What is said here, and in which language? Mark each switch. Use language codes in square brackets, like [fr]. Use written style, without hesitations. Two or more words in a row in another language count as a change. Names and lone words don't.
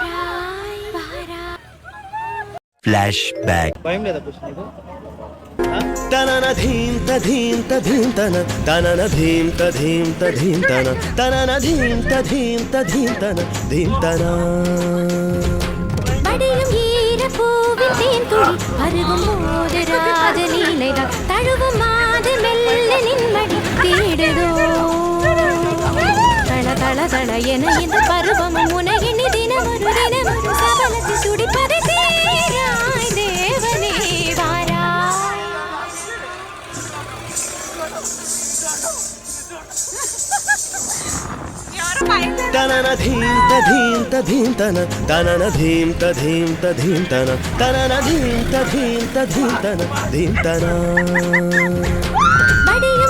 [te] ఫ్లాష్ బ్యాక్. భయం లేదా పుష్ నీకు? తనన ధీం తధీం తధీం తన తనన ధీం తధీం తధీం తన తనన ధీం తధీం తధీం తన ధీం తన. [ta] மடியும் ஈர பூவின் தேன்துளி அருகும் போது ராஜலீலைகள் தழுவும் மாது மெல்ல நின்மடி தேடுதோ. தள தள தள என இந்த பருவமும் உனகினி தினமொரு தினமொரு சபலத்தை துடிப்பதை தீராய் தேவனே வாராய். తనన ధీం తధీం తధీం తన తనన ధీం తధీం తధీం తన తనన ధీం తధీం తధీం తన ధీం తన.